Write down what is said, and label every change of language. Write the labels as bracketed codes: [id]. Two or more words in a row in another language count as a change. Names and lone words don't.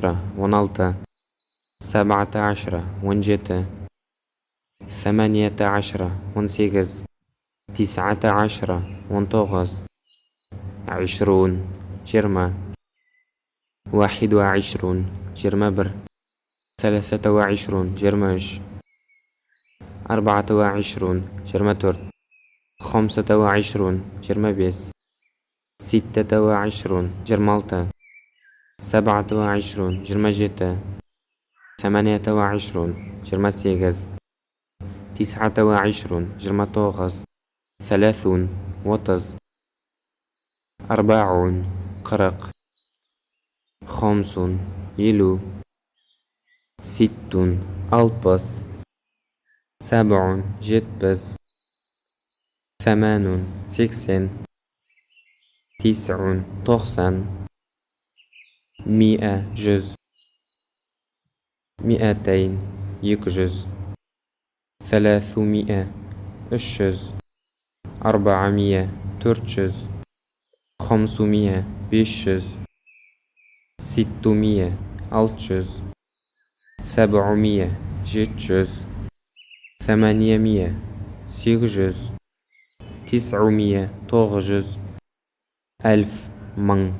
[kk] он алты، [ar] سبعة عشر [kk] он жеті، [ar] ثمانية عشر [kk] он сегіз، [ar] تسعة عشر [kk] он тоғыз، عشرون жиырма، [ar] واحد وعشرون [kk] жиырма бір، [ar] ثلاثة وعشرون жиырма [kk] үш، [ar] أربعة وعشرون [kk] жиырма төрт، [ar] خمسة وعشرون [kk] жиырма бес، [ar] ستة وعشرون [kk] жиырма алты، [ar] سبعة وعشرون [kk] жиырма жеті، [ar] ثمانية وعشرون [kk] жиырма сегіз، [ar] تسعة وعشرون [kk] жиырма тоғыз، ثلاثون отыз، أربعون қырық، خمسون елу، ستون алпыс، سبعون жетпіс، ثمانون сексен، تسعون тоқсан، مئة жүз، مئتين екі жүз، ثلاثمائة үш жүз، أربعمائة төрт жүз، خمسمائة бес жүз، ستمائة алты жүз، سبعمائة жеті жүз، ثمانمائة сегіз жүз، تسعمائة тоғыз жүз، ألف мың.